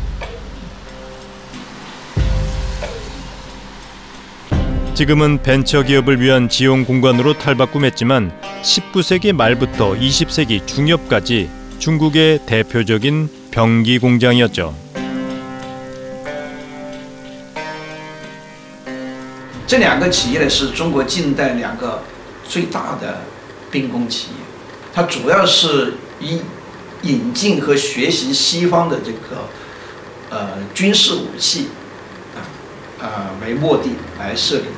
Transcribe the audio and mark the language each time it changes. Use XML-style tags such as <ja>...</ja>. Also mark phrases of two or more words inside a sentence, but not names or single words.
<ko>지금은 벤처기업을 위한 지용 공간으로 탈바꿈했지만 19세기 말부터 20세기 중엽까지 중국의 대표적인 병기 공장이었죠.</ko> <zh>这2个企业呢是中国近代2个最大的兵工企业，它主要是以引进和学习西方的这个军事武器为目的来设立的。</zh>